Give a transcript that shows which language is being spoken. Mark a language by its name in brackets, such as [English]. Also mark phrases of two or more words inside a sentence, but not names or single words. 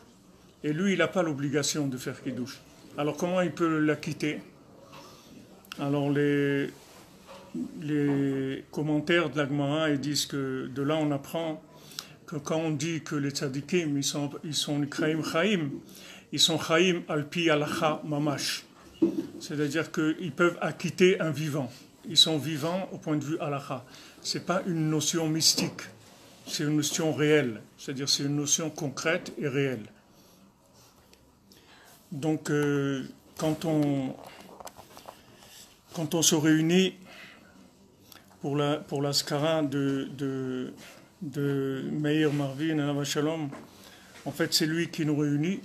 [French] Et lui, il n'a pas l'obligation de faire kidouche. Alors comment il peut l'acquitter? Alors les commentaires de la Gemara ils disent que de là on apprend que quand on dit que les tzadikim ils sont [Hebrew] קרויים חיים, [French] ils sont [Hebrew] חיים על פי הלכה ממש, [French] c'est-à-dire qu'ils peuvent acquitter un vivant, ils sont vivants au point de vue alacha. C'est pas une notion mystique, c'est une notion réelle, c'est-à-dire c'est une notion concrète et réelle. Donc quand on se réunit pour la skara de Meir Marvin [Hebrew] עליו השלום, [French] en fait c'est lui qui nous réunit.